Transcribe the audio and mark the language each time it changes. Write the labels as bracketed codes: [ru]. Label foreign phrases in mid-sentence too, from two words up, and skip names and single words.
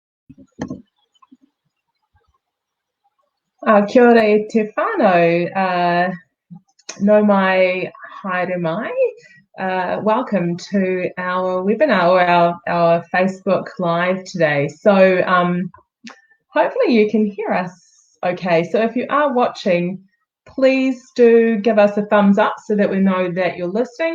[mi] Kia ora te whānau, no mai haere mai. [en] Welcome to our webinar or our Facebook Live today. So hopefully you can hear us okay. So if you are watching, please do give us a thumbs up so that we know that you're listening.